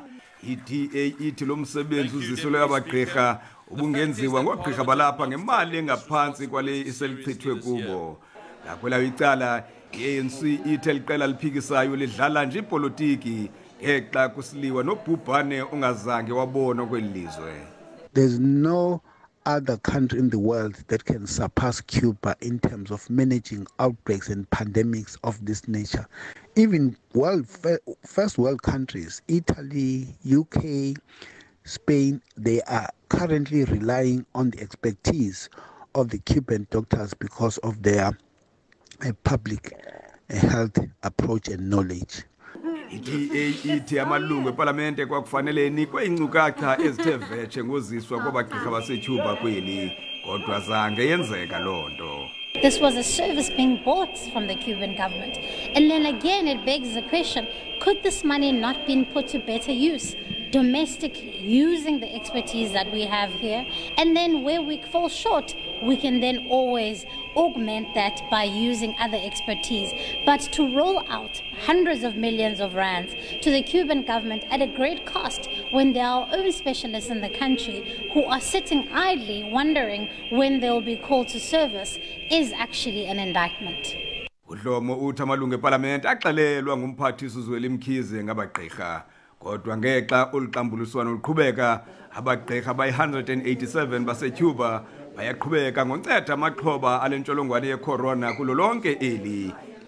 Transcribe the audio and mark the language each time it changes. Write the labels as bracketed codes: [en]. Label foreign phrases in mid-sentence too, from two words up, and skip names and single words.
[xh] I-DA ithi lo msebenzi uziselwe abagqirha ubungenziwa ngogqirha balapha ngemali engaphansi kwale iselichithwe kubo. Ngakwela icala i-ANC ithi eliqela liphikisayo lidlala nje ipolitiki ngexa kusiliwa nobhubhane ongazange wabonwa kwelizwe. [en] There's no other country in the world that can surpass Cuba in terms of managing outbreaks and pandemics of this nature. Even first world countries, Italy, UK, Spain, they are currently relying on the expertise of the Cuban doctors because of their public health approach and knowledge. [xh] I-DA ithi amalungu eParlamente kwakufanele enikwe incukatha ezithe vetshe ngoziswa kwabagqirha baseCuba kweli kodwa zange yenzeka lonto. [en] This was a service being bought from the Cuban government. And then again it begs the question, could this money not been put to better use domestically, using the expertise that we have here? And then where we fall short, we can then always augment that by using other expertise. But to roll out hundreds of millions of rands to the Cuban government at a great cost when there are our own specialists in the country who are sitting idly wondering when they will be called to service is actually an indictment. [xh] Udlomo uthi amalungu eParlamente axelelwa ngumphathisi uZweli Mkhize ngabagqirha kodwa ngexa oluqambuliswano luqhubeka abagqirha bayi-187 baseCuba bayaqhubeka ngonceda amaxhoba alentsholongwane yecorona kulo lonke eli.